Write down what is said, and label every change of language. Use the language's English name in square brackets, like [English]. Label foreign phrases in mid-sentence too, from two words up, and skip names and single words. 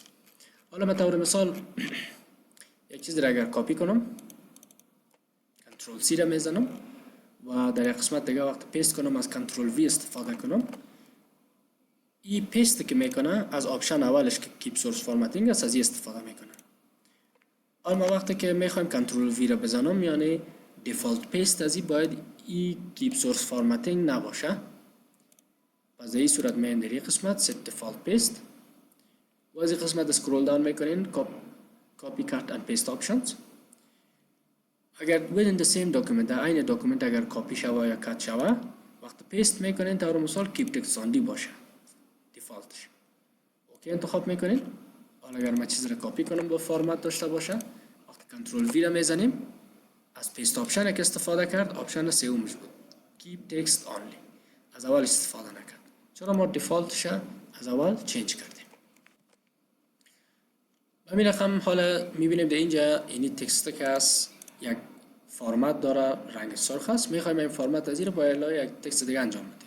[Persian] حالا من طور مثال یک چیز را اگر کپی کنم، [English] control C [Persian] را میزنم و در یک قسمت دیگه وقت پیست کنم از [English] control V [Persian] استفاده کنم، این پیست که میکنه از آپشن اولش که [English] keep source formatting [Persian] است از این استفاده میکنه. اما وقتی که میخوایم [English] control V [Persian] را بزنم یعنی [English] default paste [Persian] از این باید این [English] keep source formatting [Persian] نباشه. پس در این صورت میایم در این قسمت [English] set default paste [Persian] و از این قسمت [English] scroll down [Persian] میکنین [English] copy cut and paste options. [Persian] اگر [English] within the same document [Persian] در این داکومنت اگر کپی شوه یا کات شوه وقت پیست میکنین طور مثال [English] keep text only [Persian] باشه دیفالتش، اوکی انتخاب میکنین. حالا اگر ما چیز را کپی کنم با فرمت داشته باشه وقت [English] control V [Persian] را میزنیم از [English] paste option [Persian] که استفاده کرد، آپشن سومش بود [English] keep text only، [Persian] از اول استفاده نکرد چرا ما دیفالتش از اول چنج کردیم. همین رقم حالا میبینیم در اینجا اینی تکست که از یک فرمت داره رنگ سرخ است، میخوایم این فرمت از این رو با یک تکست دیگه انجام بدیم.